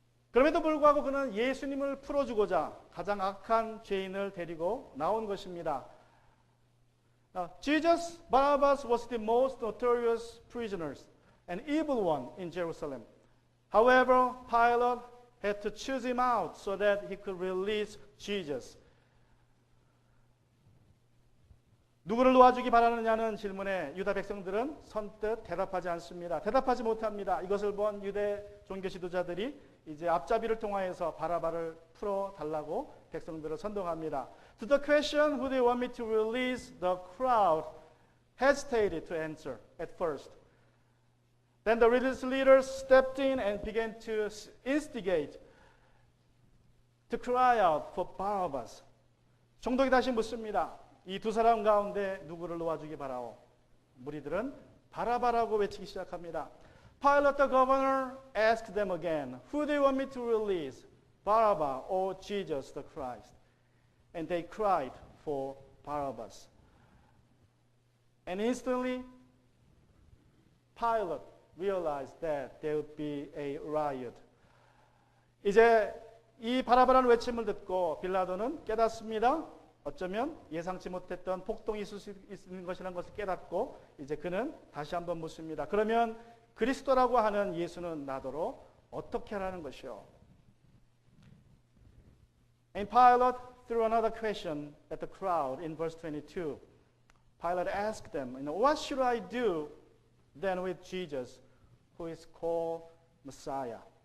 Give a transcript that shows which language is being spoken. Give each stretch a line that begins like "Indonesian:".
Korean: 그럼에도 불구하고 그는 예수님을 풀어주고자 가장 악한 죄인을 데리고 나온 것입니다.
English: Jesus Barabbas was the most notorious prisoners, an evil one in Jerusalem. However, Pilate had to choose him out so that he could release Jesus.
Korean: 누구를 놓아주기 바라느냐는 질문에 유다 백성들은 선뜻 대답하지 않습니다. 대답하지 못합니다. 이것을 본 유대 종교 지도자들이 이제 앞잡이를 통하여서 바라바를 풀어달라고 백성들을 선동합니다.
English: To the question, who do you want me to release, the crowd hesitated to answer at first. Then the religious leaders stepped in and began to instigate, to cry out for Barabbas.
Korean: 종독이 다시 묻습니다. 이 두 사람 가운데 누구를 놓아주기 바라오? 무리들은 바라바라고 외치기 시작합니다.
English: Pilate the governor asked them again, "Who do you want me to release, Barabbas or Jesus the Christ. And they cried for Barabbas. And instantly, Pilate realized that there would be a riot.
Korean: 이제 이 바라바라는 외침을 듣고 빌라도는 깨닫습니다. 어쩌면 예상치 못했던 폭동이 있을 수 있는 것이라는 것을 깨닫고 이제 그는 다시 한번 묻습니다. 그러면 그리스도라고 하는 예수는 나더러 어떻게 하라는 것이요?
English: And Pilate threw another question at the crowd in verse 22. Pilate asked them, what should I do then with Jesus, who is called Messiah?